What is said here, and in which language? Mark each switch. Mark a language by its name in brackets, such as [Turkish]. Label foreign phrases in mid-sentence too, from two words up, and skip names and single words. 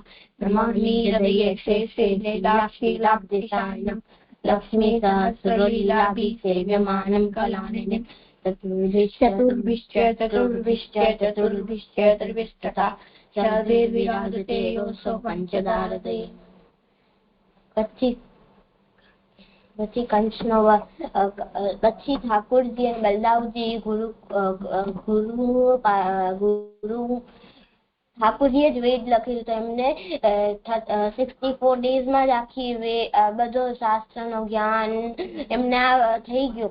[Sanskrit] नमामि हृदये शेषे लीलाशीलाब्धिशायिनं लक्ष्मीसहस्रलीलाभिसेव्यमानं कलानिधिं चतुर्भिश्च सर्वैर्विराजते योऽसौ पञ्चदारते। [Gujarati] પછી કંસનો પછી ઠાકોરજી અને બલદાવજી ગુરુ ઠાકોરજીએ જ વેદ લખ્યું તો એમને 64 ડેઝમાં જ આખી બધો શાસ્ત્રનો જ્ઞાન એમને થઈ ગયું।